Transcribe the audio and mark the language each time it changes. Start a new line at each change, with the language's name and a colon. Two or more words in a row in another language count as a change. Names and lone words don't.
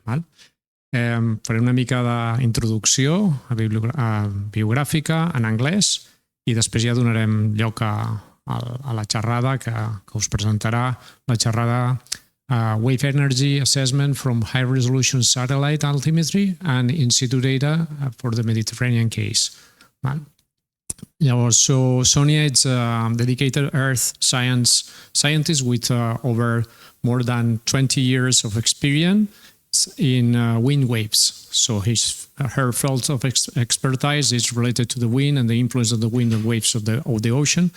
Catalan: Val? Faré una mica d'introducció biogràfica en anglès i després ja donarem lloc a la xerrada que us presentarà la xerrada Wave Energy Assessment from High Resolution Satellite Altimetry and In situ data for the Mediterranean case. Val? Llavors,
English: so Sonia is a dedicated Earth science scientist with over more than 20 years of experience in wind waves. So her field of expertise is related to the wind and the influence of the wind and waves of the ocean.